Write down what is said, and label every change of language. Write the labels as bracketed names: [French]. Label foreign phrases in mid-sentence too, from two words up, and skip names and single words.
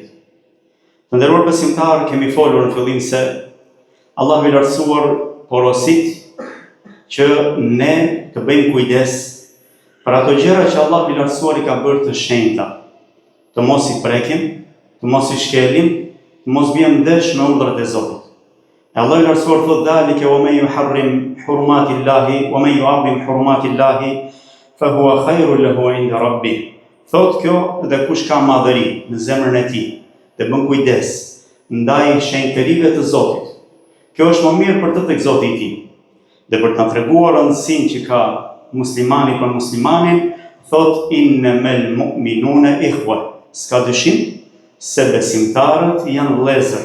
[Albanian] Të nderuar besimtarë, kemi folur në fillim se Allahu i lartësuar porosit që ne të bëjmë kujdes për ato gjëra që Allahu i lartësuar i ka bërë të shenjta, të mos i prekim, të mos i shkelim, të mos bjem ndesh me urdhrat e Zotit. E Allahu i lartësuar thotë [Arabic] ذلك ومن يحرم حرمات الله ومن يعظم حرمات الله فهو خير له عند ربه. [Albanian] Thotë kjo dhe kush ka madhëri në zemrën e tij dhe bën kujdes ndaj shenjtërive të Zotit, kjo është më mirë për të tek Zoti i tij. Dhe për të na treguar rëndësinë që ka muslimani për muslimanin, thot [Arabic] إنما المؤمنون إخوة, [Albanian] s'ka dyshim se besimtarët janë vëllezër.